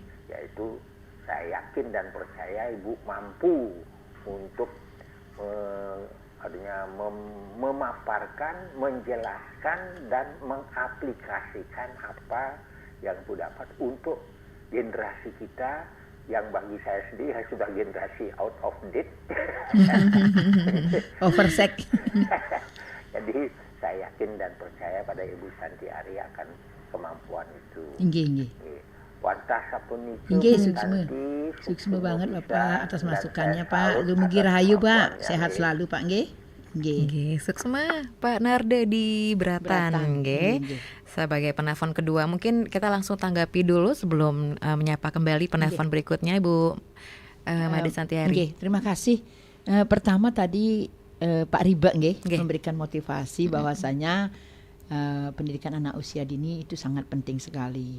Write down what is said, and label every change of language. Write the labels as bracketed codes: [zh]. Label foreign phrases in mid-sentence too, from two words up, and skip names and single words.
[id] yaitu saya yakin dan percaya Ibu mampu untuk memaparkan, menjelaskan dan mengaplikasikan apa yang Ibu dapat untuk generasi kita yang bagi saya sendiri sudah generasi [en] out of date. Oversek. [id] Jadi saya yakin dan percaya pada Ibu Santi Ari akan kemampuan itu. Nggih. [ban] Wantah sapunika [id] Nggih, [ban] suksma banget [id] Bapak atas masukannya Pak. [ban] Lumugi rahayu [id] Pak, sehat selalu Pak nggih. Nggih, suksma Pak Narde di Bratan nggih. Sebagai penelpon kedua, mungkin kita langsung tanggapi dulu sebelum menyapa kembali penelpon berikutnya Ibu Made Santiari. Nggih, terima kasih. Pertama tadi Pak Riba nggih memberikan motivasi bahwasanya pendidikan anak usia dini itu sangat penting sekali.